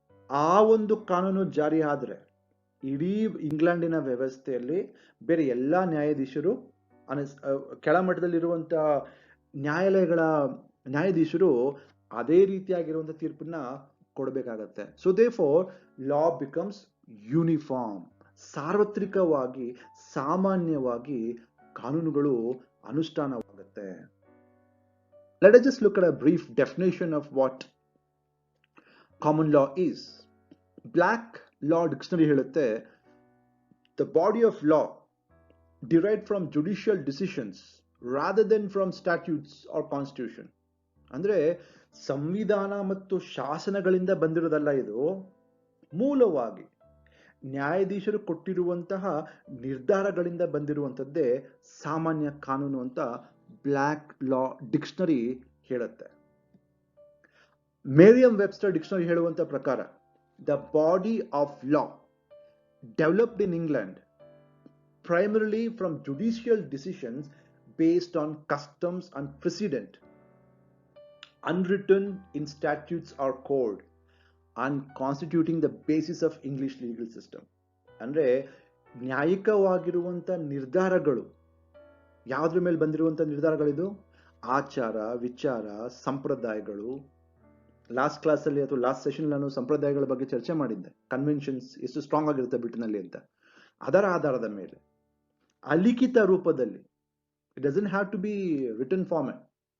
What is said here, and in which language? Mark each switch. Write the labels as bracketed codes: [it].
[kn] ಆ ಒಂದು ಕಾನೂನು ಜಾರಿ ಆದ್ರೆ ಇಡೀ ಇಂಗ್ಲೆಂಡಿನ ವ್ಯವಸ್ಥೆಯಲ್ಲಿ ಬೇರೆ ಎಲ್ಲಾ ನ್ಯಾಯಾಧೀಶರು ಕೆಳಮಟ್ಟದಲ್ಲಿರುವಂತಹ ನ್ಯಾಯಾಲಯಗಳ ನ್ಯಾಯಾಧೀಶರು ಅದೇ ರೀತಿಯಾಗಿರುವಂತಹ ತೀರ್ಪನ್ನ ಕೊಡಬೇಕಾಗತ್ತೆ. [en] So therefore law becomes uniform. [kn] ಸಾರ್ವತ್ರಿಕವಾಗಿ ಸಾಮಾನ್ಯವಾಗಿ ಕಾನೂನುಗಳು ಅನುಷ್ಠಾನವಾಗುತ್ತೆ. [en] Let us just look at a brief definition of what common law is. Black Law Dictionary [kn] ಹೇಳುತ್ತೆ, [en] the body of law derived from judicial decisions rather than from statutes or constitution. [kn] ಅಂದ್ರೆ ಸಂವಿಧಾನ ಮತ್ತು ಶಾಸನಗಳಿಂದ ಬಂದಿರೋದಲ್ಲ, ಇದು ಮೂಲವಾಗಿ ನ್ಯಾಯಾಧೀಶರು ಕೊಟ್ಟಿರುವಂತಹ ನಿರ್ಧಾರಗಳಿಂದ ಬಂದಿರುವಂತದ್ದೇ ಸಾಮಾನ್ಯ ಕಾನೂನು ಅಂತ ಬ್ಲ್ಯಾಕ್ ಲಾ ಡಿಕ್ಷನರಿ ಹೇಳುತ್ತೆ. [en] Merriam Webster dictionary [kn] ಹೇಳುವಂತ ಪ್ರಕಾರ [en] The body of law developed in England primarily from judicial decisions based on customs and precedent, unwritten in statutes or code, and constituting the basis of English legal system. [kn] ಅಂದ್ರೆ ನ್ಯಾಯಿಕವಾಗಿರುವಂತ ನಿರ್ಧಾರಗಳು, ಯಾವುದ್ರ ಮೇಲೆ ಬಂದಿರುವಂತ ನಿರ್ಧಾರಗಳಿದು? ಆಚಾರ, ವಿಚಾರ, ಸಂಪ್ರದಾಯಗಳು. ಲಾಸ್ಟ್ ಕ್ಲಾಸಲ್ಲಿ ಅಥವಾ ಲಾಸ್ಟ್ ಸೆಷನ್ ನಾನು ಸಂಪ್ರದಾಯಗಳ ಬಗ್ಗೆ ಚರ್ಚೆ ಮಾಡಿದ್ದೆ. ಕನ್ವೆನ್ಷನ್ಸ್ ಎಷ್ಟು ಸ್ಟ್ರಾಂಗ್ ಆಗಿರುತ್ತೆ ಬ್ರಿಟನ್ನಲ್ಲಿ ಅಂತ. ಅದರ ಆಧಾರದ ಮೇಲೆ ಅಲಿಖಿತ ರೂಪದಲ್ಲಿ, [en] It doesn't have to be written format.